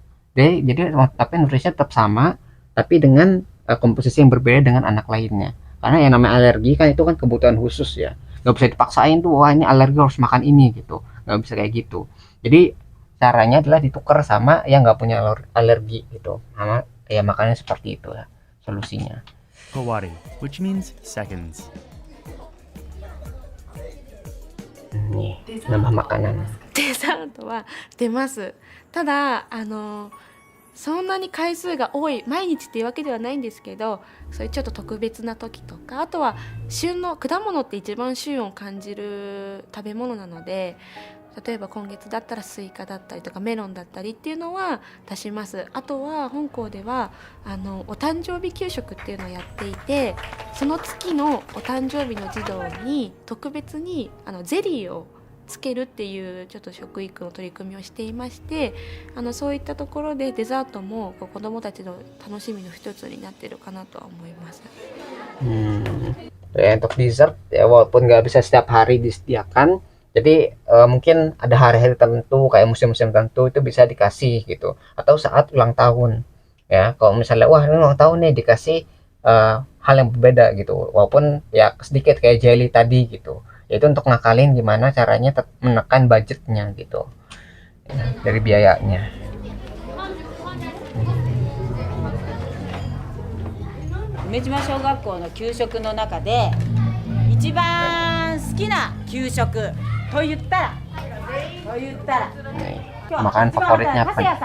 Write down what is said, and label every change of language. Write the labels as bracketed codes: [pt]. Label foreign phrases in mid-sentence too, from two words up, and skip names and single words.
[id] Jadi tapi nutrisinya tetap sama, tapi dengan komposisi yang berbeda dengan anak lainnya. Karena yang namanya alergi kan itu kan kebutuhan khusus ya, nggak bisa dipaksain tuh, wah ini alergi harus makan ini gitu, nggak bisa kayak gitu. Jadi caranya adalah ditukar sama yang nggak punya alergi gitu, sama ya makannya seperti itu ya solusinya. [en] Kawari, which means seconds. [id] Nih, nambah makanan. [ja] デザートは出ます。ただそんなに回数が多い毎日っていうわけではないんですけど、そういうちょっと特別な時とか、あとは旬の果物って一番旬を感じる食べ物なので、例えば今月だったらスイカだったりとかメロンだったりっていうのは出します。あとは本校ではお誕生日給食っていうのをやっていて、その月のお誕生日の児童に特別にゼリーをつけるっていうちょっと食育の取り組みをしていまして、そういったところでデザートも子どもたちの楽しみの一つになっているかなとは思います。 [id] Ya, untuk dessert ya walaupun nggak bisa setiap hari disediakan, jadi mungkin ada hari-hari tertentu kayak musim-musim tertentu itu bisa dikasih gitu, atau saat ulang tahun ya. Kalau misalnya wah ini ulang tahun nih dikasih hal yang berbeda gitu, walaupun ya sedikit kayak jelly tadi gitu. Itu untuk ngakalin gimana caranya menekan budgetnya gitu ya, dari biayanya. [ja] 梅島小学校の給食の中で一番好きな給食と言ったら [id] Nih, [ja] 今日 [id] makanan [ja] 一番 [id] favoritnya [ja] 長 [id] apa [ja] 谷 [id] nih?